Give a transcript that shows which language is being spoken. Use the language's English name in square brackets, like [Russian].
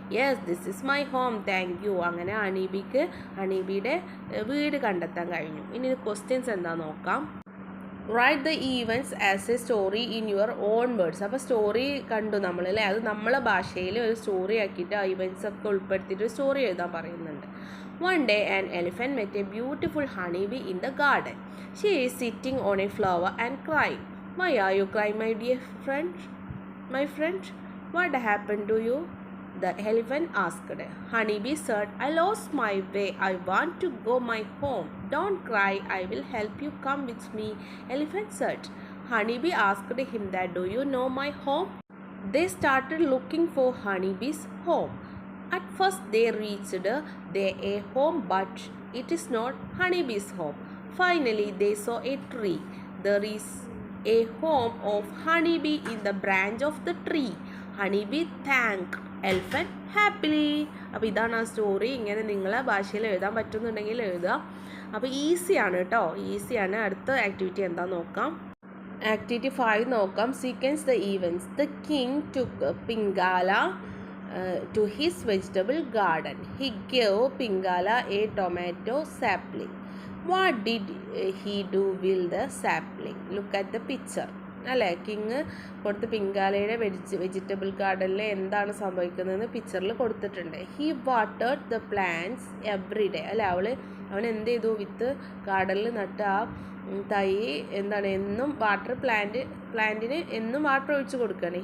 [English] Yes this is my home, thank you. [Malayalam] അങ്ങനെ ഹണീബിയുടെ വീട് കണ്ടെത്താൻ കഴിഞ്ഞു. ഇനി ക്വസ്റ്റ്യൻസ് എന്താ നോക്കാം. [English] Write the events as a story in your own words. [Malayalam] അപ്പോൾ സ്റ്റോറി കണ്ടു നമ്മൾ അല്ലേ. അത് നമ്മളെ ഭാഷയിൽ ഒരു സ്റ്റോറി ആക്കിയിട്ട് ആ ഇവൻറ്റ്സ് ഒക്കെ ഉൾപ്പെടുത്തിയിട്ട് ഒരു സ്റ്റോറി എഴുതാൻ പറയുന്നുണ്ട്. [English] One day an elephant met a beautiful honeybee in the garden. She is sitting on a flower and crying. Why are you crying, my dear friend? My friend, what happened to you? The elephant asked. Honeybee said, I lost my way. I want to go my home. Don't cry. I will help you. Come with me. Elephant said. Honeybee asked him that, do you know my home? They started looking for Honeybee's home. At first they reached a home, but it is not Honeybee's home. Finally they saw a tree. There is a home of Honeybee in the branch of the tree. Honeybee thanked elephant happily. [Malayalam] അപ്പോൾ ഇതാണ് ആ story. ഇങ്ങനെ നിങ്ങളെ ഭാഷയിൽ എഴുതാൻ പറ്റുന്നുണ്ടെങ്കിൽ എഴുതുക. അപ്പോൾ ഈസിയാണ് കേട്ടോ, ഈസിയാണ്. അടുത്ത ആക്ടിവിറ്റി എന്താ നോക്കാം. ആക്ടിവിറ്റി 5 നോക്കാം. [English] Sequence the events. The king took Pingala to his vegetable garden. He gave Pingala a tomato sapling. What did he do with the sapling? Look at the picture. [Malayalam] അല്ലേ, കിങ് കൊടുത്ത് പിങ്കാലയുടെ വെജിറ്റബിൾ ഗാർഡനിൽ എന്താണ് സംഭവിക്കുന്നതെന്ന് പിക്ചറിൽ കൊടുത്തിട്ടുണ്ട്. [English] He watered the plants every day. [Malayalam] അല്ലേ, അവൻ എന്ത് ചെയ്തു, വിത്ത് ഗാർഡനിൽ നട്ട ആ തൈ എന്താണ് എന്നും പ്ലാന്റിന് എന്നും വാട്ടർ ഒഴിച്ച് കൊടുക്കുകയാണ്.